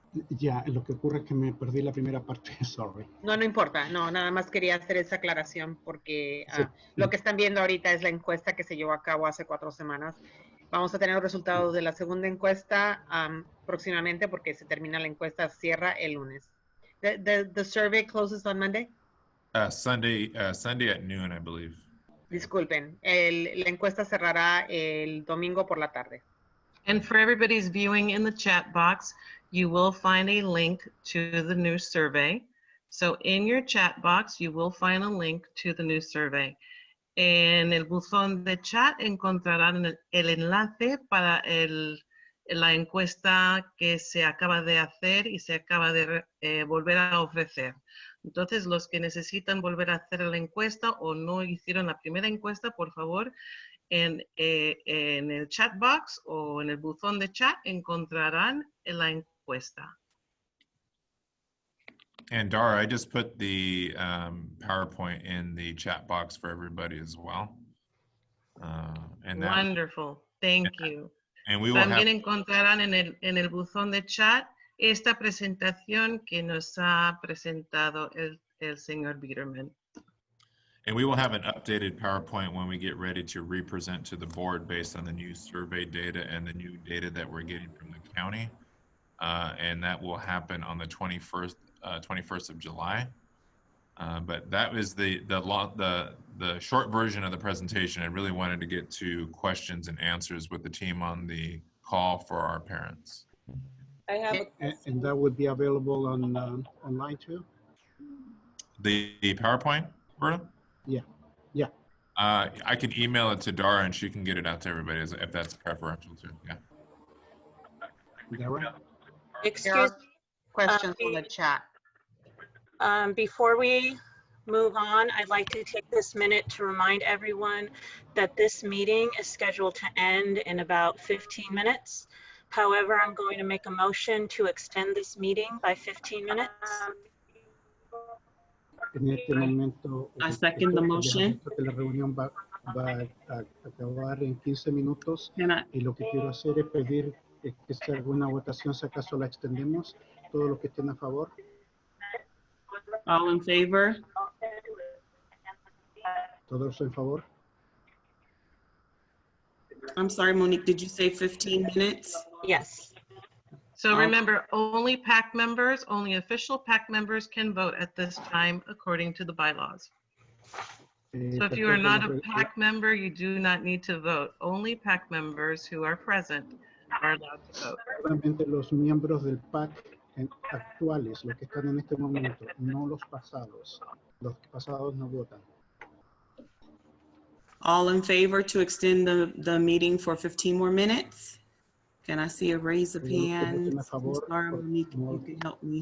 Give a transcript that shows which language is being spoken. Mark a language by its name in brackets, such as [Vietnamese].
[Spanish] Ya, lo que ocurre es que me perdí la primera parte, [English] sorry. [Spanish] No importa, no, nada más quería hacer esa aclaración porque Sí. lo que están viendo ahorita es la encuesta que se llevó a cabo hace 4 semanas. Vamos a tener los resultados de la segunda encuesta próximamente porque se termina la encuesta, cierra el lunes. [English] The survey closes on Monday? Sunday at noon, I believe. [Spanish] Disculpen, la encuesta cerrará el domingo por la tarde. [English] And for everybody's viewing in the chat box, you will find a link to the new survey. So in your chat box, you will find a link to the new survey. [Spanish] En el buzón de chat encontrarán el enlace para el la encuesta que se acaba de hacer y se acaba de volver a ofrecer. Entonces, los que necesitan volver a hacer la encuesta o no hicieron la primera encuesta, por favor, en el [English] chat box [Spanish] o en el buzón de chat encontrarán la encuesta. [English] And Dara, I just put the PowerPoint in the chat box for everybody as well. And that, Wonderful, thank you. and we will have, [Spanish] También encontrarán en el buzón de chat esta presentación que nos ha presentado el señor Biederman. [English] and we will have an updated PowerPoint when we get ready to represent to the board based on the new survey data and the new data that we're getting from the county. And that will happen on the 21st of July. But that was the short version of the presentation. I really wanted to get to questions and answers with the team on the call for our parents. I have a question. And that would be available on online too? The PowerPoint, Berta? Yeah, yeah. I can email it to Dara and she can get it out to everybody if that's preferential too. Yeah. Dara? Excuse me. Questions in the chat. Before we move on, I'd like to take this minute to remind everyone that this meeting is scheduled to end in about 15 minutes. However, I'm going to make a motion to extend this meeting by 15 minutes. [Spanish] En este momento, [English] I second the motion. [Spanish] que la reunión va a acabar en 15 minutos y lo que quiero hacer es pedir que si alguna votación, si acaso la extendemos, todos los que estén a favor. [English] All in favor? [Spanish] Todos en favor. [English] I'm sorry, Monique, did you say 15 minutes? Yes. So remember, only PAC members, only official PAC members can vote at this time according to the bylaws. So if you are not a PAC member, you do not need to vote. Only PAC members who are present are allowed to vote. [Spanish] Solamente los miembros del PAC actuales, los que están en este momento, no los pasados. Los pasados no votan. [English] All in favor to extend the meeting for 15 more minutes? Can I see a raise of hands? I'm sorry, Monique, you can help me.